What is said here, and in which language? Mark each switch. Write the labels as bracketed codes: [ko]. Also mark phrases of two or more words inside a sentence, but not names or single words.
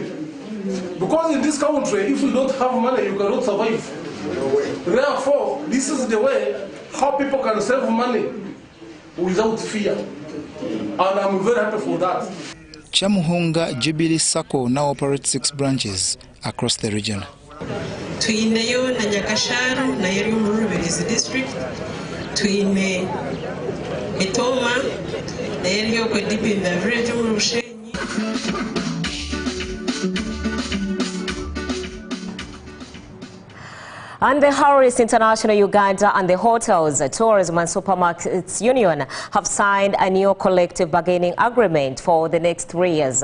[en] Because in this country, if you don't have money, you cannot survive. Therefore, this is the way how people can save money without fear. And I'm very happy for that. Chamuhunga Jubilee SACCO now operates 6 branches across the region. [nyn] Tuineyo na Nyakasharu na yeri mu Rubirizi district. Tuine Mitoma na yeri yo ko Dipinda village mu Rushenyi. [en] And the Harris International Uganda and the Hotels, Tourism and Supermarkets Union have signed a new collective bargaining agreement for the next 3 years.